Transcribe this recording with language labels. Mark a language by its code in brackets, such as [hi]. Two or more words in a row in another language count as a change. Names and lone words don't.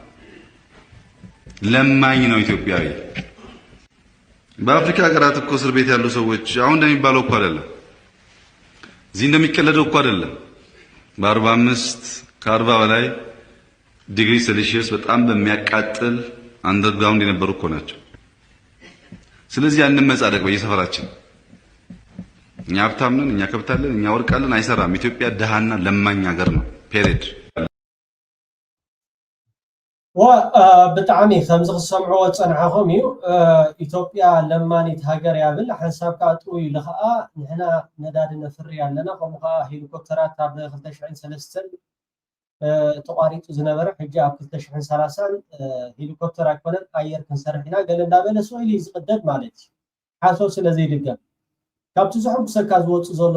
[am] ለማኝ ነው ኢትዮጵያዊ። በአፍሪካ ሀገራት እኮ እስር ቤት ያሉ ሰዎች አሁን እንደሚባለው እኮ አይደለም፣ እዚህ እንደሚቀለደው እኮ አይደለም። በ45 ከ40 በላይ ዲግሪ ሴልሺየስ በጣም በሚያቃጥል አንደርግራውንድ የነበሩ እኮ ናቸው። ስለዚህ ያንን መጻደቅ በየሰፈራችን እኛ ሀብታም ነን፣ እኛ ከብታለን፣ እኛ ወርቃለን አይሰራም። ኢትዮጵያ ደሃና ለማኝ ሀገር ነው። ፔሬድ [ti] ብጣዕሚ ከምዚ ክሰምዕዎ ፀንሐኹም እዩ። ኢትዮጵያ ለማኒት ሃገር ያብል ሓንሳብካ ጥሩ ኢሉ ከዓ ንሕና ነዳዲ ነፍሪ ኣለና። ከምኡ ከዓ ሄሊኮፕተራት ኣብ 2003 ተቋሪፁ ዝነበረ ሕጂ ኣብ 2030 ሄሊኮፕተር ኣይኮነን ኣየር ክንሰርሕ ኢና ገለ እንዳበለ ስኢሉ ዝቅደድ ማለት እዩ። ሓሶብ ስለዘይድገም ካብቲ ዝሕጉሰካ ዝወፁ ዘሎ